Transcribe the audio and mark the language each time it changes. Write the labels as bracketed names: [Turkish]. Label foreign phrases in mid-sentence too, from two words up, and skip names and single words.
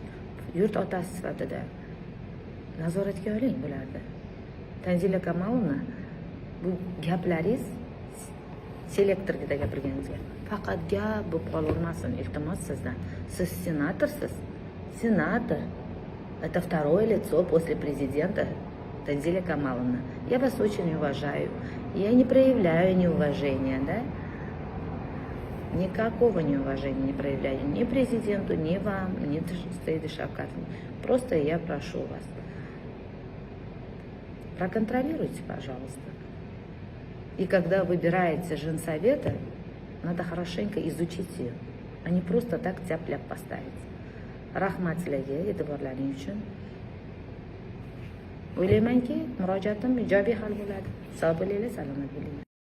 [Uzbek] Yurt otasi sifatida nazoratga oling bularni. Tanzila Kamalovna, bu gaplaringiz selektorga gapirganingizga faqat gap bo'lib qolavermasin, iltimos sizdan. Siz senatorsiz. Senator. [Russian] Это второе лицо после президента Танзиля Камаловна. Я вас очень уважаю. Я не проявляю неуважения, да? Никакого неуважения не проявляю ни президенту, ни вам, ни Саиду Шавкатовне. Просто я прошу вас. Проконтролируйте, пожалуйста. И когда выбираете женсовета, надо хорошенько изучить ее, а не просто так тяп-ляп поставить. [Uzbek] Rahmat sizlarga e'tiborlaring uchun. O'ylaymanki, murojaatim ijobiy hal bo'ladi. Sog' bo'linglar, salomat bo'linglar.